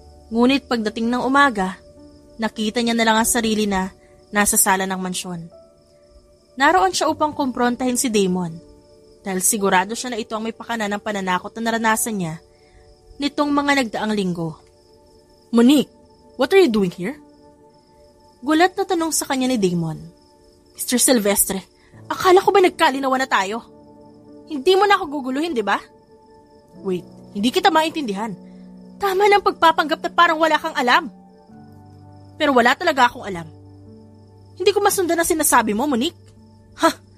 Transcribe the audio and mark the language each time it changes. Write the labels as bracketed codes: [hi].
[tl] Ngunit pagdating ng umaga, nakita niya na lang ang sarili na nasa sala ng mansyon. Naroon siya upang kumprontahin si Damon dahil sigurado siya na ito ang may pakana ng pananakot na naranasan niya nitong mga nagdaang linggo. [en] Monique, what are you doing here? [tl] Gulat na tanong sa kanya ni Damon. Mr. Silvestre, akala ko ba nagkalinawan na tayo? Hindi mo na ako guguluhin, di ba? Wait, hindi kita maintindihan. Tama ng pagpapanggap na parang wala kang alam. Pero wala talaga akong alam. Hindi ko masundan ang sinasabi mo, Monique. Ha?